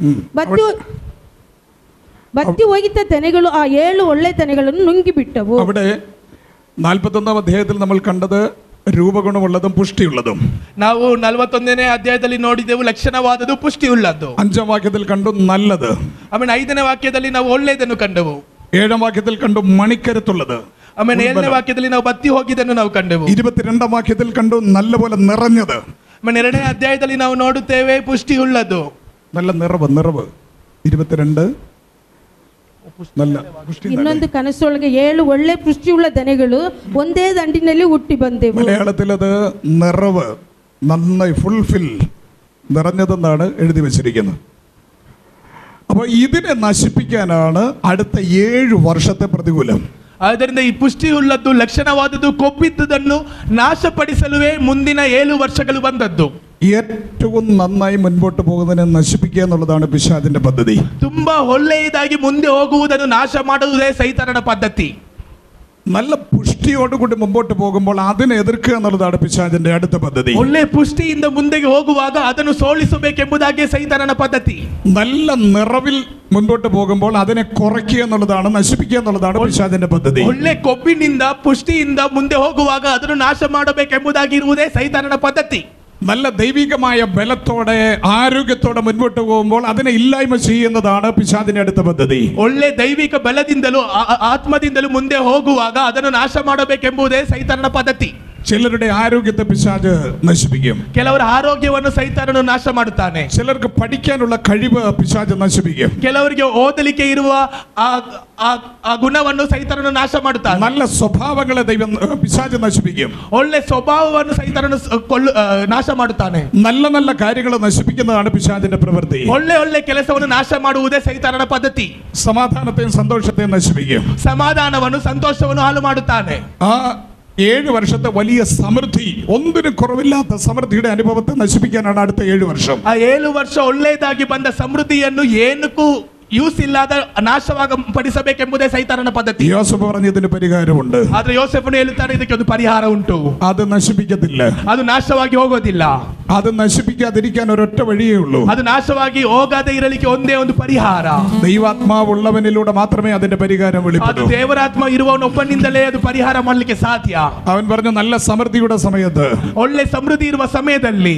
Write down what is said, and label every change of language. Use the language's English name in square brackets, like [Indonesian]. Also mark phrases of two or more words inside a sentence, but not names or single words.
[Kannada] ಬತ್ತಿ ಹೋಗಿದ್ದ ದನೆಗಳು ಆ 7 ಒಳ್ಳೆ ದನೆಗಳನ್ನು ನುಂಗಿ ಬಿಟ್ಟವು. [Malayalam] അവിടെ 41ാം അധ്യായത്തിൽ നമ്മൾ കണ്ടത് രൂപഗുണമുള്ളതും പുഷ്ടിയുള്ളതും. [Kannada] ನಾವು 41ನೇ ಅಧ್ಯಾಯದಲ್ಲಿ ನೋಡಿದೆವು ಲಕ್ಷಣವಾದದ್ದು, ಪುಷ್ಟಿಯುಳ್ಳದ್ದು. [Malayalam] 5ാം വാക്യത്തിൽ കണ്ടു നല്ലത്. [Kannada] ಆಮೇಲೆ 5ನೇ ವಾಕ್ಯದಲ್ಲಿ ನಾವು ಒಳ್ಳೆಯದನ್ನು ಕಂಡೆವು. [Malayalam] 7ാം വാക്യത്തിൽ കണ്ടു മണിക്കരുത്തുള്ളത്. [Kannada] ಆಮೇಲೆ 7ನೇ ವಾಕ್ಯದಲ್ಲಿ ನಾವು ಬತ್ತಿ ಹೋಗಿದ್ದನ್ನು ನಾವು ಕಂಡೆವು. [Malayalam] 22ാം വാക്യത്തിൽ കണ്ടു നല്ലപോലെ നിറഞ്ഞത്. [Kannada] ಆಮೇಲೆ 2ನೇ ಅಧ್ಯಾಯದಲ್ಲಿ ನಾವು ನೋಡುತ್ತೇವೆ ಪುಷ್ಟಿಯುಳ್ಳದ್ದು, [Malayalam] നല്ല നിറവ്. 22 നല്ല പുഷ്ടി. [Kannada] ಇನ್ನೊಂದು ಕನಸೊಳಗೆ 7 ಒಳ್ಳೆ ಪುಷ್ಟಿಯುಳ್ಳ ದನೆಗಳು ಒಂದೇ ದಂಡಿನಲ್ಲಿ ಹುಟ್ಟಿ ಬಂದೆವು. [Malayalam] മലയാളത്തിൽ അത് നിറവ്, നന്നായി ഫുൾഫിൽ, നിറഞ്ഞതെന്നാണ് എഴുതി വെച്ചിരിക്കുന്നത്. അപ്പോൾ ഇതിനെ നശിപ്പിക്കാനാണ് അടുത്ത 7 വർഷത്തെ പ്രതികൂലം. [Kannada] ಆದ್ದರಿಂದ ಈ ಪುಷ್ಟಿಯುಳ್ಳದ್ದು, ಲಕ್ಷಣವಾದದ್ದು, ಕೊಬ್ಬಿದ್ದುದನ್ನು ನಾಶಪಡಿಸಲುವೇ ಮುಂದಿನ 7 ವರ್ಷಗಳು ಬಂದದ್ದು. [Malayalam] ഏറ്റവും നന്നായി മുൻപോട്ട് പോകുന്നതിനെ നശിപ്പിക്കുക എന്നുള്ളതാണ് പിശാചിന്റെ പദ്ധതി. [Kannada] ತುಂಬಾ ಒಳ್ಳೆಯದಾಗಿ ಮುಂದೆ ಹೋಗುವುದನ್ನು ನಾಶ ಮಾಡುವುದೇ ಸೈತಾನನ ಪದ್ಧತಿ. [Malayalam] നല്ല പുഷ്ടിയോടുകൂടി മുമ്പോട്ട് പോകുമ്പോൾ അതിനെ എതിർക്കുക എന്നുള്ളതാണ് പിശാചിന്റെ അടുത്ത പദ്ധതി. [Kannada] ಒಳ್ಳೆ ಪುಷ್ಟಿಯಿಂದ ಮುಂದೆ ಹೋಗುವಾಗ ಅದನ್ನು ಸೋಲಿಸಬೇಕೆಂಬುದಾಗಿ ಸೈತಾನನ ಪದ್ಧತಿ. [Malayalam] നല്ല നിറവിൽ മുൻപോട്ട് പോകുമ്പോൾ അതിനെ കുറയ്ക്കുക എന്നുള്ളതാണ്, നശിപ്പിക്കുക എന്നുള്ളതാണ് പിശാചിന്റെ പദ്ധതി. [Kannada] ಒಳ್ಳೆ ಕೊಬ್ಬಿನಿಂದ, ಪುಷ್ಟಿಯಿಂದ ಮುಂದೆ ಹೋಗುವಾಗ ಅದನ್ನು ನಾಶ ಮಾಡಬೇಕೆಂಬುದಾಗಿ ಇರುವುದೇ ಸೈತಾನನ ಪದ್ಧತಿ. [Malayalam] നല്ല ദൈവികമായ ബലത്തോടെ, ആരോഗ്യത്തോടെ മുൻപോട്ട് പോകുമ്പോൾ അതിനെ ഇല്ലായ്മ ചെയ്യുന്നതാണ് പിശാചിന്റെ അടുത്ത പദ്ധതി. [Kannada] ಒಳ್ಳೆ ದೈವಿಕ ಬಲದಿಂದಲೂ ಆತ್ಮದಿಂದಲೂ ಮುಂದೆ ಹೋಗುವಾಗ ಅದನ್ನು ನಾಶ ಮಾಡಬೇಕೆಂಬುದೇ ಸೈತಾನನ ಪದ್ಧತಿ. [Malayalam] ചിലരുടെ ആരോഗ്യത്തെ പിശാച് നശിപ്പിക്കും. [Kannada] ಕೆಲವರ ಆರೋಗ್ಯವನ್ನು ಸೈತಾನನು ನಾಶ ಮಾಡುತ್ತಾನೆ. [Malayalam] ചിലർക്ക് പഠിക്കാനുള്ള കഴിവ് പിശാച് നശിപ്പിക്കും. [Kannada] ಕೆಲವರಿಗೆ ಓದಲಿಕ್ಕೆ ಇರುವ ಆ ಗುಣವನ್ನು ಸೈತಾನನು ನಾಶ ಮಾಡುತ್ತಾನೆ. [Malayalam] നല്ല സ്വഭാവങ്ങളെ ദൈവം പിശാച് നശിപ്പിക്കും. [Kannada] ಒಳ್ಳೆ ಸ್ವಭಾವವನ್ನು ಸೈತಾನನು ನಾಶ ಮಾಡುತ್ತಾನೆ. [Malayalam] നല്ല നല്ല കാര്യങ്ങൾ നശിപ്പിക്കുന്നതാണ് പിശാചിന്റെ പ്രവൃത്തി. [Kannada] ಒಳ್ಳೆ ಒಳ್ಳೆ ಕೆಲಸವನ್ನು ನಾಶ ಮಾಡುವುದೇ ಸೈತಾನನ ಪದ್ಧತಿ. [Malayalam] സമാധാനത്തെയും സന്തോഷത്തെയും നശിപ്പിക്കും. [Kannada] ಸಮಾಧಾನವನ್ನು, ಸಂತೋಷವನ್ನು ಹಾಳು ಮಾಡುತ್ತಾನೆ. [Malayalam] ആ 7 വർഷത്തെ വലിയ സമൃദ്ധി, ഒന്നിനും കുറവില്ലാത്ത സമൃദ്ധിയുടെ അനുഭവത്തെ നശിപ്പിക്കാനാണ് അടുത്ത 7 വർഷം. [Kannada] ಆ 7 ವರ್ಷ ಒಳ್ಳೆಯದಾಗಿ ಬಂದ ಸಮೃದ್ಧಿಯನ್ನು ಏನಕ್ಕೂ ಯೂಸ್ ಇಲ್ಲದ ನಾಶವಾಗ ಪಡಿಸಬೇಕೆಂಬುದೇ ಸೈತಾನನ ಪದ್ಧತಿ. [Malayalam] യോസേഫ് പറഞ്ഞു ഇതിന് പരിഹാരമുണ്ട്. [Kannada] ಆದ್ರೆ ಯೋಸೇಫನು ಹೇಳುತ್ತಾನೆ, ಇದಕ್ಕೆ ಒಂದು ಪರಿಹಾರ ಉಂಟು. [Malayalam] അത് നശിപ്പിക്കത്തില്ല. [Kannada] ಅದು ನಾಶವಾಗಿ ಹೋಗೋದಿಲ್ಲ. [Malayalam] അത് നശിപ്പിക്കാതിരിക്കാൻ ഒരൊറ്റ വഴിയേ ഉള്ളൂ. [Kannada] ಅದು ನಾಶವಾಗಿ ಹೋಗದೆ ಇರಲಿಕ್ಕೆ ಒಂದೇ ಒಂದು ಪರಿಹಾರ. [Malayalam] ദൈവാത്മാവുള്ളവനിലൂടെ മാത്രമേ അതിന്റെ പരിഹാരം [Kannada] ಅದು [Malayalam] വെളിപ്പെടൂ. [Kannada] ದೇವರಾತ್ಮ ಇರುವವನೊಬ್ಬನಿಂದಲೇ ಅದು ಪರಿಹಾರ ಮಾಡಲಿಕ್ಕೆ ಸಾಧ್ಯ. [Malayalam] അവൻ പറഞ്ഞു നല്ല സമൃദ്ധിയുടെ സമയത്ത് [Kannada] ಒಳ್ಳೆ ಸಮೃದ್ಧಿ ಇರುವ ಸಮಯದಲ್ಲಿ